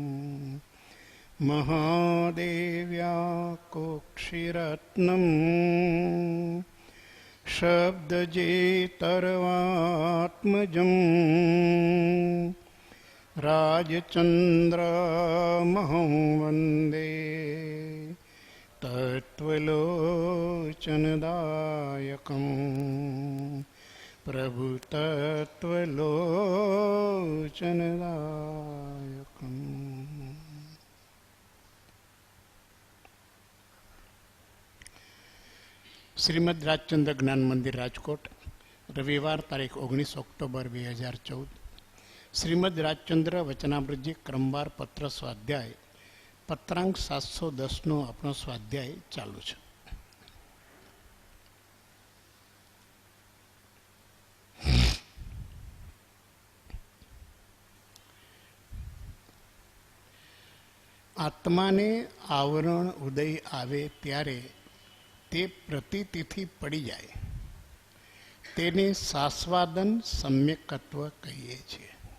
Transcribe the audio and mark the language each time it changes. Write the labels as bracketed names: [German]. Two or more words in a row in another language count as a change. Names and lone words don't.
[Sanskrit] महादेव्या कोक्षिरत्नं शब्दजेतर्वात्मजं राजचन्द्रमहं वन्दे तत्त्वलोचनदायकम् प्रभु तत्त्वलोचनदायकम्। [Gujarati] श्रीमद રાજચંદ્ર જ્ઞાન મંદિર રાજકોટ, રવિવાર તારીખ 19 ઓક્ટોબર 2014. શ્રીમદ રાજચંદ્ર વચનામૃતજી ક્રમવાર પત્ર સ્વાધ્યાય પત્રાંક 710નો આપણો સ્વાધ્યાય ચાલુ છે. આત્માને આવરણ ઉદય આવે ત્યારે તે પ્રતીતિથી પડી જાય તેને સાસ્વાદન સમ્યકત્વ કહીએ છીએ.